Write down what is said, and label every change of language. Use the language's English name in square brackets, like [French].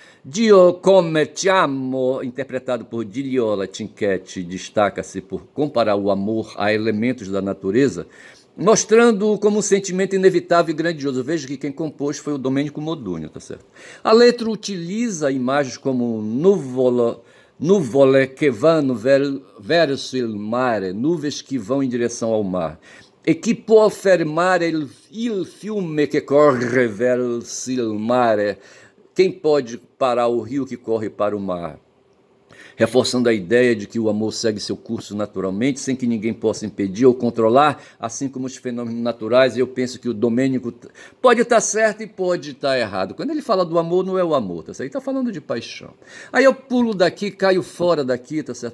[Portuguese] Dio Come Ti Amo, interpretado por Diliola Cinquetti, destaca-se por comparar o amor a elementos da natureza mostrando como um sentimento inevitável e grandioso. Veja que quem compôs foi o Domênico Modugno, tá certo? A letra utiliza imagens como [Italian] nuvole che vanno verso il mare, [Portuguese] nuvens que vão em direção ao mar. [Italian] E chi può fermare il fiume che corre verso il mare? [Portuguese] Quem pode parar o rio que corre para o mar? Reforçando a ideia de que o amor segue seu curso naturalmente, sem que ninguém possa impedir ou controlar, assim como os fenômenos naturais. E eu penso que o Domênico pode estar certo e pode estar errado. Quando ele fala do amor, não é o amor, tá certo? Ele está falando de paixão. Aí eu pulo daqui, caio fora daqui, tá certo?